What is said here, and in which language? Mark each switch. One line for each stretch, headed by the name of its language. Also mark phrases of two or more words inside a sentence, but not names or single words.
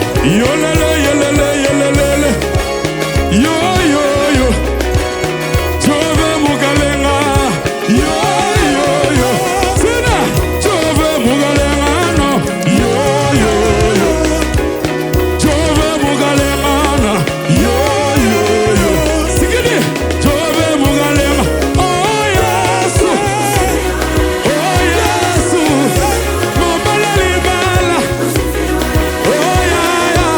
Lingala: Yolele, yelele, yelele. Yo, yo, yo. Jove mugalenga. Yo, yo, yo. Sina. Jove mugalenga no. Yo, yo, yo. Jove mugalenga na. Yo, yo, yo. Sigidi. Jove mugalenga. Oh, Yesu. Oh, Yesu. Mobala libala.
English: Oh, yeah, yeah.